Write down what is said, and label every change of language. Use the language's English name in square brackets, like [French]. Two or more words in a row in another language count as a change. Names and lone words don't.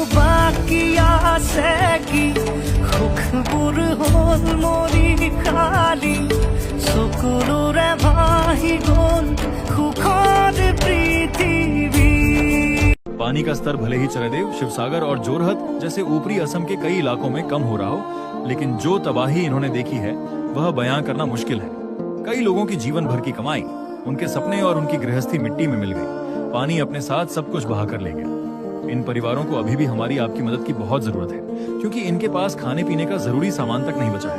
[Assamese] বাকী আছে কি সুখবোৰ হ'ল মৰি খালি চকুলোৰে ভাহি গ'ল সুখৰ পৃথিৱী। [Hindi] पानी का स्तर भले ही चरदेव, शिवसागर और जोरहट जैसे ऊपरी असम के कई इलाकों में कम हो रहा हो, लेकिन जो तबाही इन्होंने देखी है वह बयां करना मुश्किल है। कई लोगों की जीवन भर की कमाई, उनके सपने और उनकी गृहस्थी मिट्टी में मिल गई। पानी अपने साथ सब कुछ बहा कर ले गया। इन परिवारों को अभी भी हमारी आपकी मदद की बहुत जरूरत है, क्योंकि इनके पास खाने पीने का जरूरी सामान तक नहीं बचा है।